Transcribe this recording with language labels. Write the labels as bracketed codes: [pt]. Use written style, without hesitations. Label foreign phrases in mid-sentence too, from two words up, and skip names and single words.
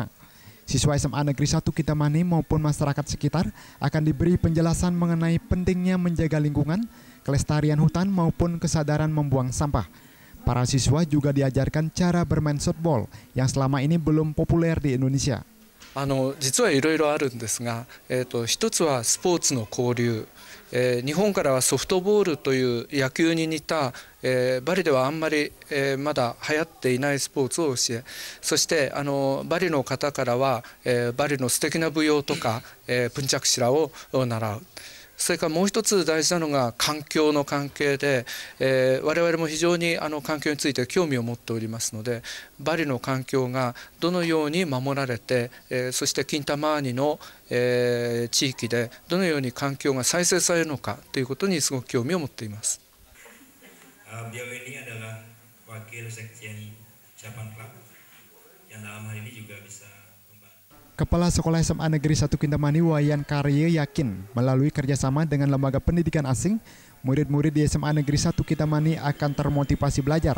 [id] Siswa SMA Negeri 1 Kintamani maupun masyarakat sekitar akan diberi penjelasan mengenai pentingnya menjaga lingkungan, kelestarian hutan maupun kesadaran membuang sampah. Para siswa juga diajarkan cara bermain softball yang selama ini belum populer di Indonesia. [ja] 実はいろいろあるんですが、一つはスポーツの交流、日本からはソフトボールという野球に似た、バリではあんまり、まだ流行っていないスポーツを教え、そしてバリの方からは、バリの素敵な舞踊とか、プンチャクシラを習う。それからもう一つ大事なのが環境の関係で、我々も非常に環境について興味を持っておりますので、バリの環境がどのように守られて、そしてキンタマーニの、地域でどのように環境が再生されるのかということにすごく興味を持っています。 [id] Beliau ini adalah wakil sekjen Japan Club yang dalam hal ini juga bisa Kepala Sekolah SMA Negeri 1 Kintamani Wayan Karye yakin melalui kerjasama dengan lembaga pendidikan asing, murid-murid di SMA Negeri 1 Kintamani akan termotivasi belajar.